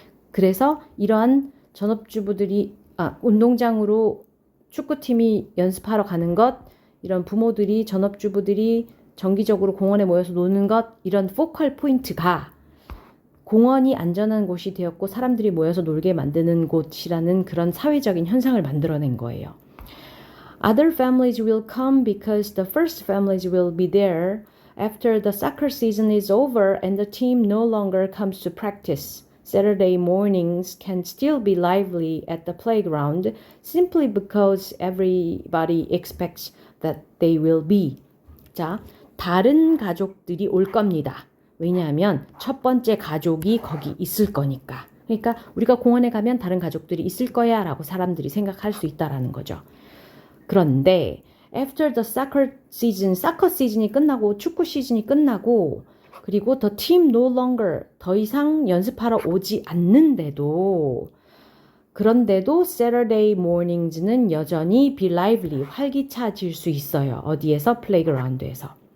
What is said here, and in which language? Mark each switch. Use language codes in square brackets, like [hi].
[ko] 그래서 이러한 전업주부들이 운동장으로 축구팀이 연습하러 가는 것, 이런 부모들이 전업주부들이 정기적으로 공원에 모여서 노는 것, 이런 포컬 포인트가 공원이 안전한 곳이 되었고 사람들이 모여서 놀게 만드는 곳이라는 그런 사회적인 현상을 만들어낸 거예요. [en] Other families will come because the first families will be there after the soccer season is over and the team no longer comes to practice. Saturday mornings can still be lively at the playground simply because everybody expects that they will be. [ko] 자, 다른 가족들이 올 겁니다. 왜냐하면 첫 번째 가족이 거기 있을 거니까. 그러니까 우리가 공원에 가면 다른 가족들이 있을 거야 라고 사람들이 생각할 수 있다라는 거죠. 그런데 [en] after the soccer season, [ko] 사커 시즌이 끝나고 축구 시즌이 끝나고 그리고 [en] the team no longer [ko] 더 이상 연습하러 오지 않는데도 그런데도 [en] Saturday mornings [ko] 는 여전히 [en] be lively, [ko] 활기차질 수 있어요. 어디에서? 플레이그라운드에서.